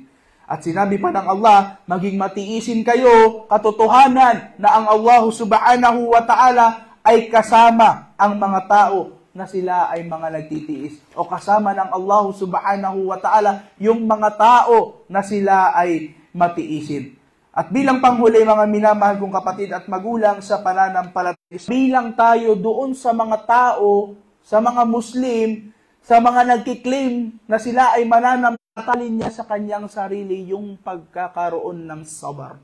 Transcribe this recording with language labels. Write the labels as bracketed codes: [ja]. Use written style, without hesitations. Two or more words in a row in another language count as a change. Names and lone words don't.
[tl] At sinabi pa ng Allah, maging matiisin kayo, katotohanan na ang Allah [ar] سبحانه وتعالى [tl] ay kasama ang mga tao na sila ay mga nagtitiis. O kasama ng Allah [ar] سبحانه وتعالى [tl] yung mga tao na sila ay matiisin. At bilang panghuli, mga minamahal kong kapatid at magulang sa pananampalataya, bilang tayo doon sa mga tao, sa mga Muslim, sa mga nagkiklaim na sila ay mananampalataya niya sa kanyang sarili yung pagkakaroon ng sabar.